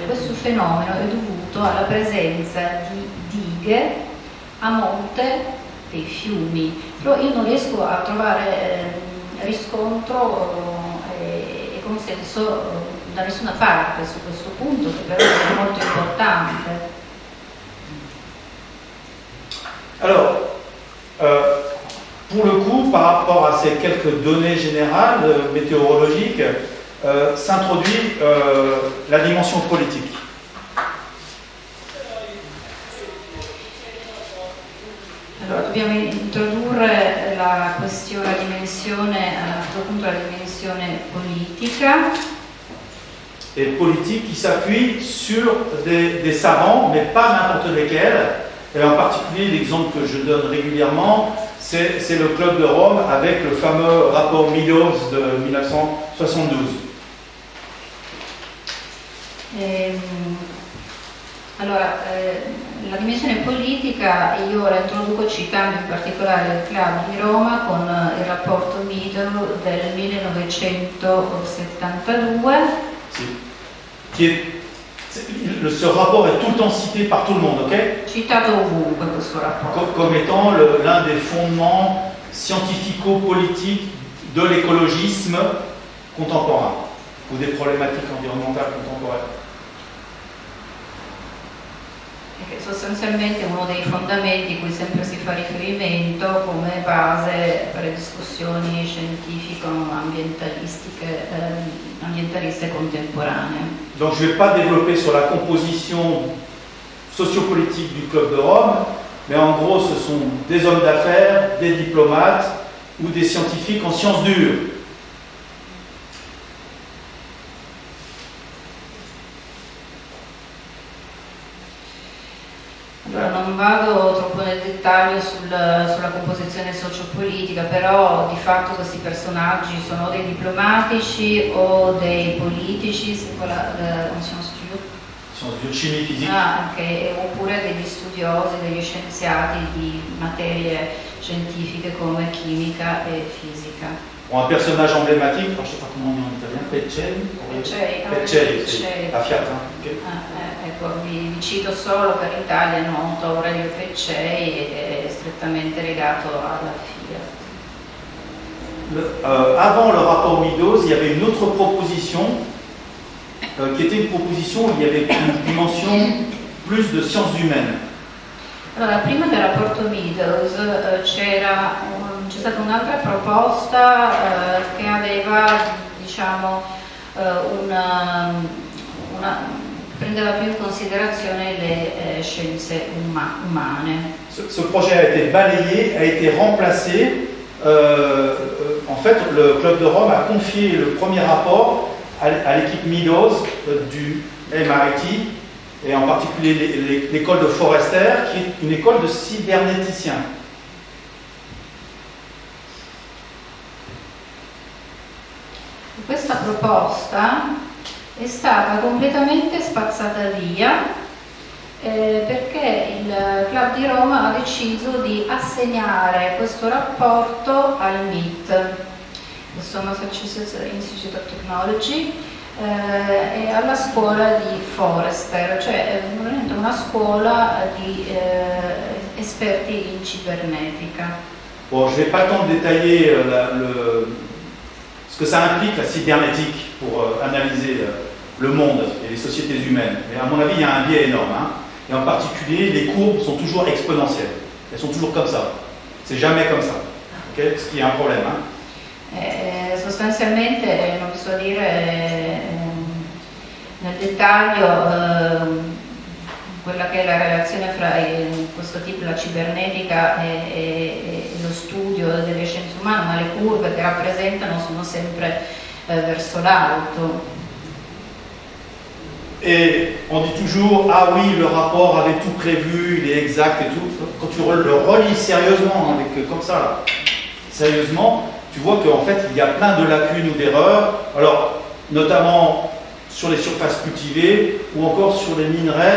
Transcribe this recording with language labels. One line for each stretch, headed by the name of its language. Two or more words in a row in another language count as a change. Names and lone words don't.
Italian: Questo fenomeno è dovuto alla presenza di dighe a monte dei fiumi, però io non riesco a trovare riscontro e consenso da nessuna parte su questo punto, che però è molto importante.
French: Alors, pour le coup, par rapport à ces quelques données générales météorologiques, s'introduit la dimension politique.
Italian: Allora, dobbiamo introdurre la dimensione, a questo punto la dimensione politica.
French: Et politique qui s'appuie sur des savants, mais pas n'importe lesquels. Et en particulier, l'exemple que je donne régulièrement, c'est le Club de Rome avec le fameux rapport Milhouse de 1972.
Italian: Allora, la dimensione politica io la introduco citando in particolare il Club di Roma con il rapporto Meadows del 1972. Sì.
French: Ce rapport est tout le temps cité par tout le monde, ok?
Italian: Citato ovunque questo rapporto.
French: Comme étant l'un des fondements scientifico-politiques de l'écologisme contemporain ou des problématiques environnementales contemporaines.
Italian: Che sostanzialmente è uno dei fondamenti cui sempre si fa riferimento come base per le discussioni scientifico-ambientaliste contemporanee.
French: Donc je ne vais pas développer sur la composition sociopolitique du Club de Rome, mais en gros ce sont des hommes d'affaires, des diplomates ou des scientifiques en sciences dures.
Italian: Allora, non vado troppo nel dettaglio sulla composizione sociopolitica, però di fatto questi personaggi sono dei diplomatici o dei politici,
French: Sciences dures, chimie, physique.
Italian: Oppure degli studiosi, degli scienziati di materie scientifiche come chimica e fisica.
French: Bon, un personnage emblématique, je ne sais pas comment on dit en italien, Pecelli, Pecelli, la Fiat. Hein? Okay.
Italian: Ecco, vi cito solo per l'Italia, noto Aurelio Peccei, è strettamente legato alla Fiat.
French: Avant le rapport Meadows, il y avait une autre proposition qui était une proposition où il y avait une dimension plus de sciences humaines.
Italian: Allora, prima del rapporto Meadows c'è stata un'altra proposta che aveva, diciamo, prendeva più in considerazione le scienze umane.
French: Ce projet a été balayé, a été remplacé. En fait, le Club de Rome a confié le premier rapport à l'équipe Meadows du MIT, et en particulier l'école de Forrester, qui est une école de cybernéticiens.
Italian: Questa proposta è stata completamente spazzata via perché il Club di Roma ha deciso di assegnare questo rapporto al MIT, questo Massachusetts Institute of Technology, e alla scuola di Forrester, cioè veramente una scuola di esperti in cibernetica.
French: Bon, je ne vais pas le temps de détailler ce que ça implique, la cybernétique, pour analyser le monde et les sociétés humaines. Mais à mon avis, il y a un biais énorme. Hein. Et en particulier, les courbes sont toujours exponentielles. Elles sont toujours comme ça. C'est jamais comme ça. Okay? Ce qui est un problème. Hein.
Italian: Sostanzialmente, non so dire nel dettaglio quella che è la relazione fra questo tipo, la cibernetica e lo studio delle scienze umane, ma le curve che rappresentano sono sempre verso l'alto.
French: Et on dit toujours, ah oui, le rapport avait tout prévu, il est exact et tout. Quand tu le relis sérieusement, avec, comme ça, là, sérieusement, tu vois qu'en fait, il y a plein de lacunes ou d'erreurs, alors notamment sur les surfaces cultivées ou encore sur les minerais.